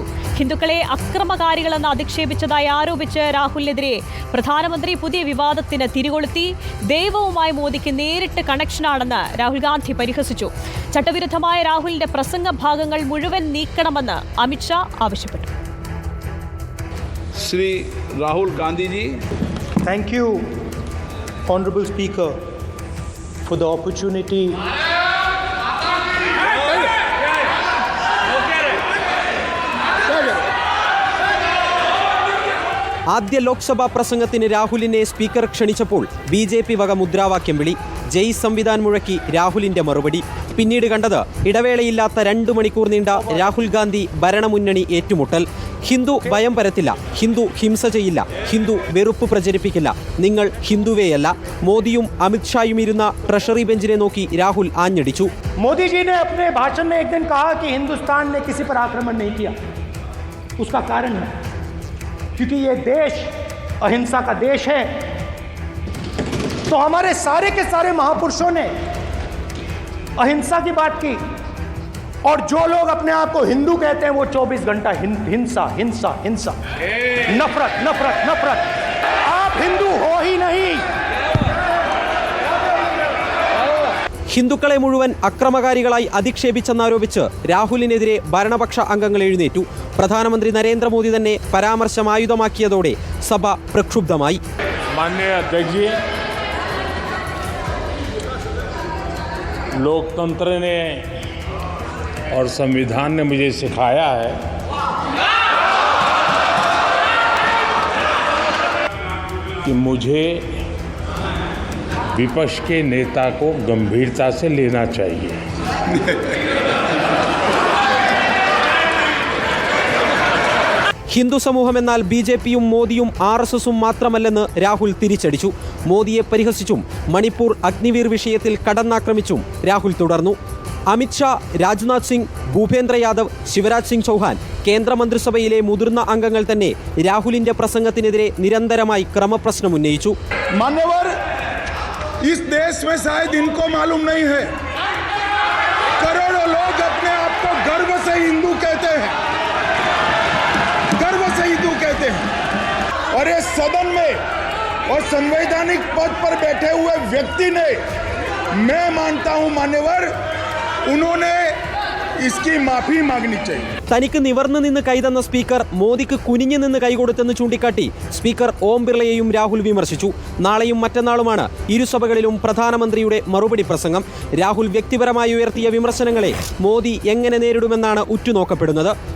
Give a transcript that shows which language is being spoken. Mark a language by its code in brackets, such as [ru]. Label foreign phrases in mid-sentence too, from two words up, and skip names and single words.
[ml] ഹിന്ദുക്കളെ അക്രമകാരികളെന്ന് അധിക്ഷേപിച്ചതായി ആരോപിച്ച് രാഹുലിനെതിരെ പ്രധാനമന്ത്രി പുതിയ വിവാദത്തിന് തിരികൊളുത്തി. ദൈവവുമായി മോദിക്ക് നേരിട്ട് കണക്ഷനാണെന്ന് രാഹുൽ ഗാന്ധി പരിഹസിച്ചു. ചട്ടവിരുദ്ധമായ രാഹുലിന്റെ പ്രസംഗ ഭാഗങ്ങൾ മുഴുവൻ നീക്കണമെന്ന് അമിത്ഷാ ആവശ്യപ്പെട്ടു. [hi] श्री राहुल गांधी जी, [en] Thank you, Honorable Speaker, for the opportunity. [ml] ആദ്യ ലോക്സഭാ പ്രസംഗത്തിന് രാഹുലിനെ സ്പീക്കർ ക്ഷണിച്ചപ്പോൾ BJP വക മുദ്രാവാക്യം വിളി. [hi] जय संविधान [ml] മുഴക്കി രാഹുലിന്റെ മറുപടി. പിന്നീട് കണ്ടത് ഇടവേളയില്ലാത്ത 2 മണിക്കൂർ നീണ്ട രാഹുൽ ഗാന്ധി ഭരണമുന്നണി ഏറ്റുമുട്ടൽ. ഹിന്ദു ഭയം പരത്തില്ല, ഹിന്ദു ഹിംസ ചെയ്യില്ല, ഹിന്ദു വെറുപ്പ് പ്രചരിപ്പിക്കില്ല, നിങ്ങൾ ഹിന്ദുവേയല്ല. മോദിയും അമിത്ഷായും ഇരുന്ന [en] treasury bench [ml] നോക്കി രാഹുൽ ആഞ്ഞടിച്ചു. [hi] मोदी जी ने अपने भाषण में एक दिन कहा कि हिंदुस्तान ने किसी पर आक्रमण नहीं किया. उसका कारण है क्योंकि ये देश अहिंसा का देश है. तो हमारे सारे के सारे महापुरुषों ने अहिंसा की बात की और जो लोग अपने आप को हिंदू कहते हैं वो 24 घंटा हिंसा हिंसा हिंसा, नफरत नफरत नफरत. आप हिंदू हो ही नहीं. ഹിന്ദുക്കളെ മുഴുവൻ അക്രമകാരികളായി അധിക്ഷേപിച്ചെന്നാരോപിച്ച് രാഹുലിനെതിരെ ഭരണപക്ഷ അംഗങ്ങൾ എഴുന്നേറ്റു. പ്രധാനമന്ത്രി നരേന്ദ്രമോദി തന്നെ പരാമർശം ആയുധമാക്കിയതോടെ സഭ പ്രക്ഷുബ്ധമായി. माननीय अध्यक्ष जी, लोकतंत्र ने और संविधान ने मुझे सिखाया है कि मुझे विपक्ष के नेता को गंभीरता से लेना चाहिए. [ml] ഹിന്ദു സമൂഹമെന്നാൽ BJPയും മോദിയും RSSും മാത്രമല്ലെന്ന് രാഹുൽ തിരിച്ചടിച്ചു. മോദിയെ പരിഹസിച്ചും മണിപ്പൂർ അഗ്നിവീർ വിഷയത്തിൽ കടന്നാക്രമിച്ചും രാഹുൽ തുടർന്നു. അമിത്ഷാ, രാജ്നാഥ് സിംഗ്, ഭൂപേന്ദ്ര യാദവ്, ശിവരാജ് സിംഗ് ചൗഹാൻ, കേന്ദ്രമന്ത്രിസഭയിലെ മുതിർന്ന അംഗങ്ങൾ തന്നെ രാഹുലിന്റെ പ്രസംഗത്തിനെതിരെ നിരന്തരമായി ക്രമപ്രശ്നം ഉന്നയിച്ചു. [hi] मान्यवर, इस देश में शायद इनको मालूम नहीं है, करोड़ों लोग अपने आप को गर्व से हिंदू कहते हैं, गर्व से हिंदू कहते हैं. और ये सदन में और संवैधानिक पद पर बैठे हुए व्यक्ति ने, मैं मानता हूं मान्यवर, उन्होंने इसकी माफी मांगनी चाहिए. [ml] തനിക്ക് നിവർന്നു നിന്ന് കൈതന്ന സ്പീക്കർ മോദിക്ക് കുനിഞ്ഞു നിന്ന് കൈകൊടുത്തെന്ന് ചൂണ്ടിക്കാട്ടി സ്പീക്കർ ഓം ബിർളയെയും രാഹുൽ വിമർശിച്ചു. നാളെയും മറ്റന്നാളുമാണ് ഇരുസഭകളിലും പ്രധാനമന്ത്രിയുടെ മറുപടി പ്രസംഗം. രാഹുൽ വ്യക്തിപരമായി ഉയർത്തിയ വിമർശനങ്ങളെ മോദി എങ്ങനെ നേരിടുമെന്നാണ് ഉറ്റുനോക്കപ്പെടുന്നത്.